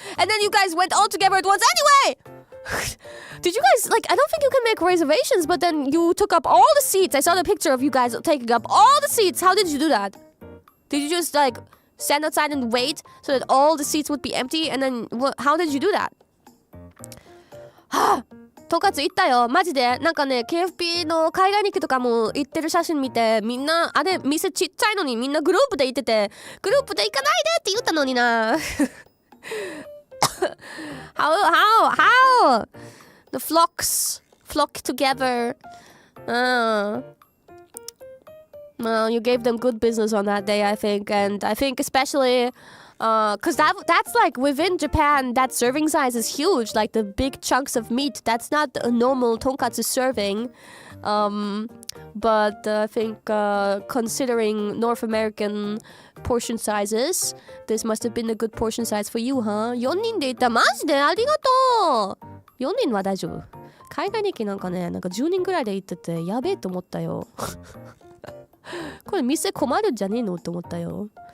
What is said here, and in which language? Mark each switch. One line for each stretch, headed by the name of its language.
English: And then you guys went all together at once anyway! Did you guys, like, I don't think you can make reservations, but then you took up all the seats. I saw the picture of you guys taking up all the seats. How did you do that? Did you just, like, stand outside and wait so that all the seats would be empty? And then, how did you do that?
Japanese: トカツ行ったよマジで。なんかね KFP の海外日記とかも行ってる写真見て、みんなあれ店ちっちゃいのにみんなグループで行ってて、グループで行かないでって言ったのにな
English: how the flock together. Well, you gave them good business on that day, I think. And I think especially because that's like within Japan, that serving size is huge. Like the big chunks of meat, that's not a normal tonkatsu serving. But I think considering North American portion sizes, this must have been a good portion size for you, huh?
Japanese: 4人で行った。マジでありがとう。4人は大丈夫。海外日記なんかね、なんか10人ぐらいで行っててやべえと思ったよ。これ店困るんじゃねえのって思ったよ。